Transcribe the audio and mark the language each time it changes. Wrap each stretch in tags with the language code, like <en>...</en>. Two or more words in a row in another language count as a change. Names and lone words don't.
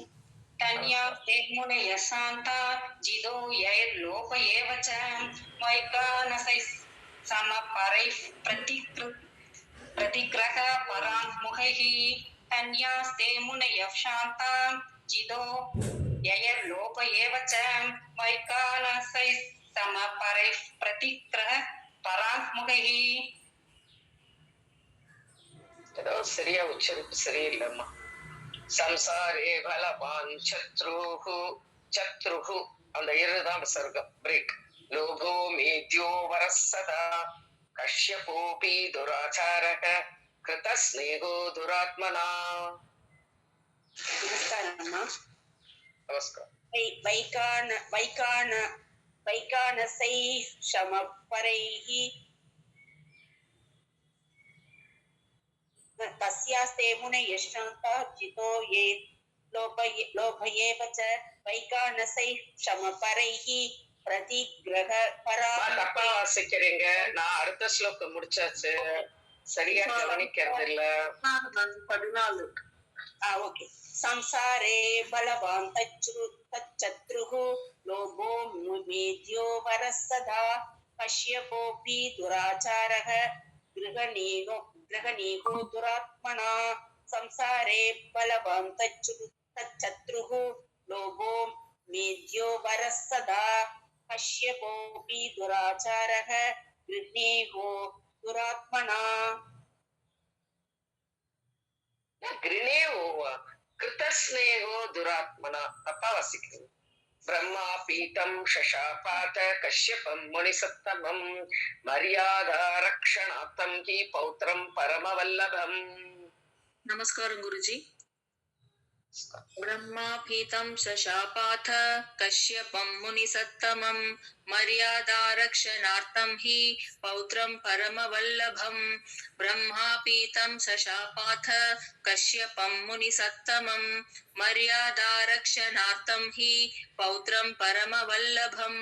<sa>धन्यास्ते मुनयः शान्ता जितो यैर्लोभयेव च वैकानसैः समपरैः प्रतिग्रहपराङ्मुखैः। धन्यास्ते मुनयः शान्ता जितो यैर्लोभयेव च वैकानसैः समपरैः प्रतिग्रहपराङ्मुखैः।</sa> <ta>ஏதோ சரியா உச்சரிப்பு சரியில்லைம்மா.</ta> <sa>संसारे बलवान् शत्रुः</sa> <ta>அந்த இருதான் விசர்க்கம் பிரேக்.</ta> <sa>लोभो मेद्यो वरसदा कश्यपोऽपि दुराचारक कृत स्नेहो दुरात्मना.</sa> <ta>नमस्कारम्मा। நமஸ்காரம்.</ta> <sa>वैकानसैः शमपरैः तस्यास्ते मुनयः शान्ता जितो ये लोभयेव च वैकानसैः शमपरैः प्रतिग्रहपरा।</sa> <ta>தப்பா வாசிக்கிறீங்க. நான் அடுத்த ஸ்லோகம் முடிச்சாச்சு. சரியா கவனிக்கிறது இல்ல. 14. ओके।</ta> <sa>संसारे बलवान् तच्चत्रुः लोभो मेद्यो वरः सदा कश्यपोऽपि दुराचारः गृहणीको दुरात्मना। संसारे बलवान् तच्चत्रुः लोभो मेद्यो वरः सदा कश्यपोऽपि दुराचारः गृह्णीको दुरात्मना। गृणेवो कृतस्नेहो दुरात्मना</sa> <ta>தப்பா வாசிக்கிறீங்க.</ta> <sa>ब्रह्मा पीठं शशापाथ कश्यपं मुनिसत्तमं मर्यादा रक्षणार्थं हि पौत्रं परमवल्लभम्. नमस्कारं गुरुजी। ब्रह्मापीतं शशापाथ कश्यपं मुनिसत्तमं मर्यादारक्षणार्थं हि पौत्रं परमवल्लभं। ब्रह्मापीतं शशापाथ कश्यपं मुनिसत्तमं मर्यादारक्षणार्थं हि पौत्रं परमवल्लभम्।</sa>